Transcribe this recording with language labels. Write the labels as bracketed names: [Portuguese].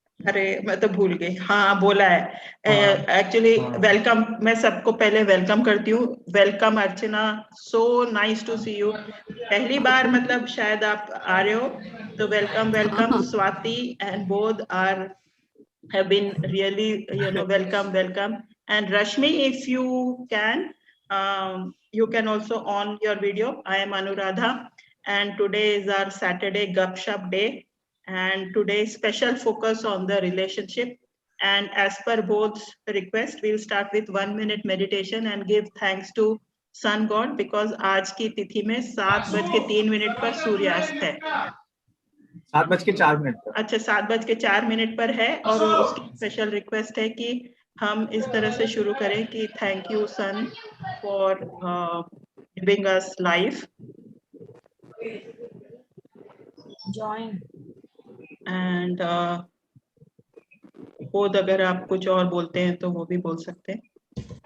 [Hindi] अरे मैं तो भूल गई. हाँ, बोला है एक्चुअली. वेलकम, मैं सबको पहले वेलकम करती हूँ. Welcome Archana, [English] So nice to see you. [Hindi] पहली बार मतलब शायद आप आ रहे हो, तो welcome Swati [English] And both are have been really welcome. And Rashmi, if you can, you can also on your video. I am Anuradha and today is our Saturday Gupshup day, and today's special focus on the relationship. And as per both request, we'll start with 1 minute meditation and give thanks to sun god, because [Hindi] आज की तिथि में 7:03 पर सूर्यास्त है. 7:04 पर. अच्छा, 7:04 पर है. और उसकी स्पेशल रिक्वेस्ट है कि हम इस तरह से शुरू करें कि [English] Thank you sun for giving us life. Join [Hindi] and खुद अगर आप कुछ और बोलते हैं तो वो भी बोल सकते हैं.